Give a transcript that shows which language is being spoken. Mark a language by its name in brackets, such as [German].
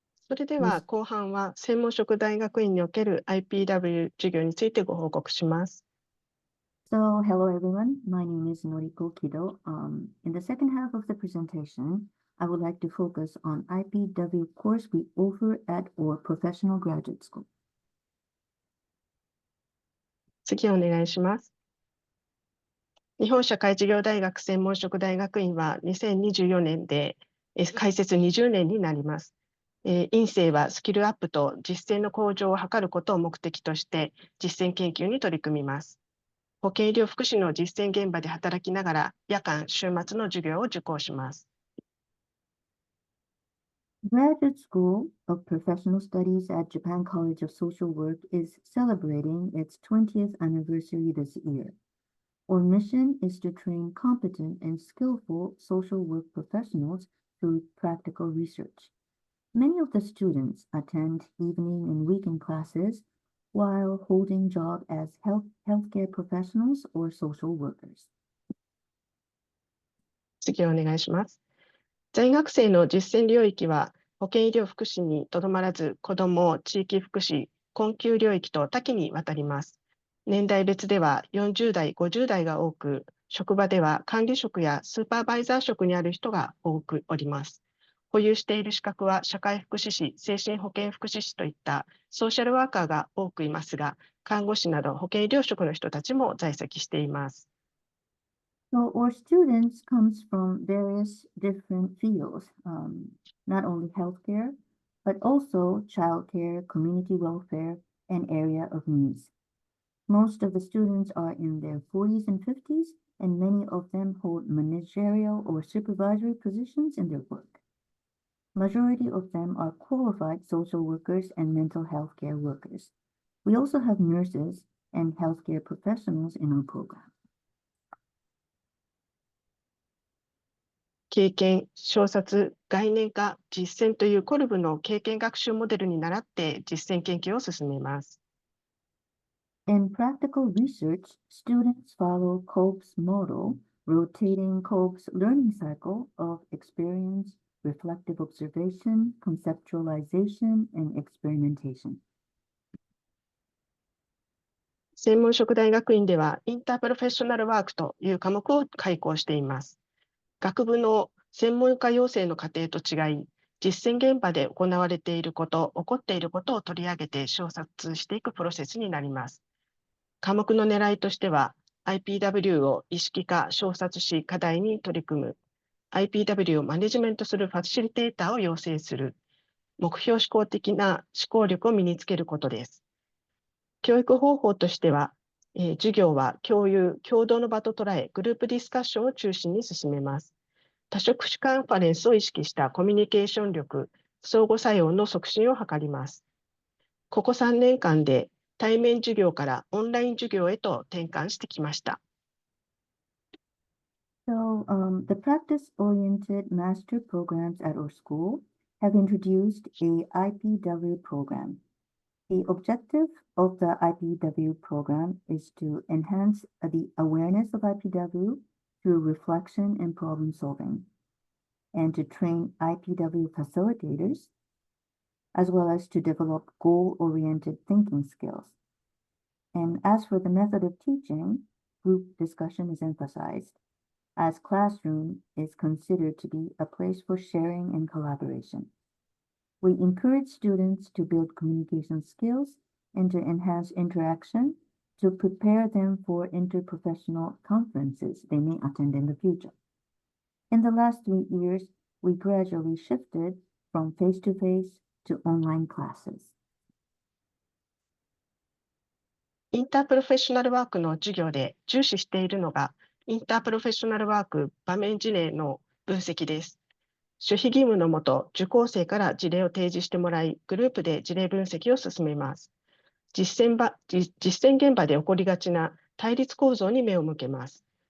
[Japanese] それでは後半は専門職大学院における IPW 授業についてご報告します。 [English] So hello everyone, my name is Noriko Kido. In the second half of the presentation, I would like to focus on IPW course we offer at our professional graduate school. [Japanese] 次お願いします。日本社会事業大学専門職大学院は2024年で開設20年になります。院生はスキルアップと実践の向上を図ることを目的として実践研究に取り組みます。保健医療福祉の実践現場で働きながら夜間、週末の授業を受講します。 [English] Graduate School of Professional Studies at Japan College of Social Work is celebrating its 20th anniversary this year. Our mission is to train competent and skillful social work professionals through practical research. Many of the students attend evening and weekend classes while holding jobs as healthcare professionals or social workers. [Japanese] 次お願いします。在学生の実践領域は保健医療福祉にとどまらず、子ども、地域福祉、困窮領域と多岐にわたります。年代別では40代、50代が多く、職場では管理職やスーパーバイザー職にある人が多くおります。保有している資格は社会福祉士、精神保健福祉士といったソーシャルワーカーが多くいますが、看護師など保健医療職の人たちも在籍しています。 [English] So our students comes from various different fields, not only healthcare, but also childcare, community welfare, and area of needs. Most of the students are in their 40s and 50s, and many of them hold managerial or supervisory positions in their work. Majority of them are qualified social workers and mental health care workers. We also have nurses and healthcare professionals in our program. [Japanese] 経験、小冊、概念化、実践というコルブの経験学習モデルに倣って実践研究を進めます。 [English] In practical research, students follow Kolb's model, rotating Kolb's learning cycle of experience, reflective observation, conceptualization, and experimentation. [Japanese] 専門職大学院ではインタープロフェッショナルワークという科目を開講しています。学部の専門家養成の過程と違い、実践現場で行われていること、起こっていることを取り上げて小冊していくプロセスになります。科目の狙いとしては、IPW を意識化、小冊し、課題に取り組む、IPW をマネジメントするファシリテーターを養成する、目標思考的な思考力を身につけることです。教育方法としては、授業は共有、共同の場と捉え、グループディスカッションを中心に進めます。多職種カンファレンスを意識したコミュニケーション力、相互作用の促進を図ります。ここ3年間で対面授業からオンライン授業へと転換してきました。 [English] So, the practice-oriented master programs at our school have introduced a IPW program. The objective of the IPW program is to enhance the awareness of IPW through reflection and problem solving, and to train IPW facilitators, as well as to develop goal-oriented thinking skills. And as for the method of teaching, group discussion is emphasized, as classroom is considered to be a place for sharing and collaboration. We encourage students to build communication skills and to enhance interaction to prepare them for interprofessional conferences they may attend in the future. In the last 3 years, we gradually shifted from face-to-face to online classes. [Japanese] インタープロフェッショナルワークの授業で重視しているのが、インタープロフェッショナルワーク場面事例の分析です。守秘義務のもと、受講生から事例を提示してもらい、グループで事例分析を進めます。実践現場で起こりがちな対立構造に目を向けます。